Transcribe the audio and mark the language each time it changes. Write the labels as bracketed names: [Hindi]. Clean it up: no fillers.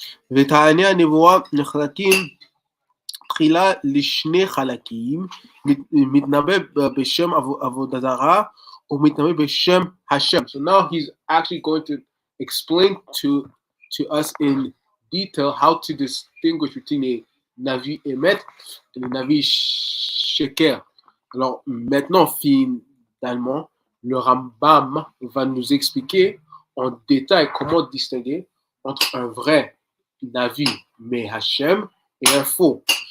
[Hebrew] וטעני הנבואה נחלקים תחילה לשני חלקים, מתנבא בשם עבודה זרה ומתנבא בשם השם. [English] So now he's actually going to explain to us in detail how to distinguish between a Navi Emet [French] et le [English] Navi Sheker. [French] Alors maintenant, finalement, le Rambam va nous expliquer en détail comment distinguer entre un vrai Navi mais Hashem et un faux.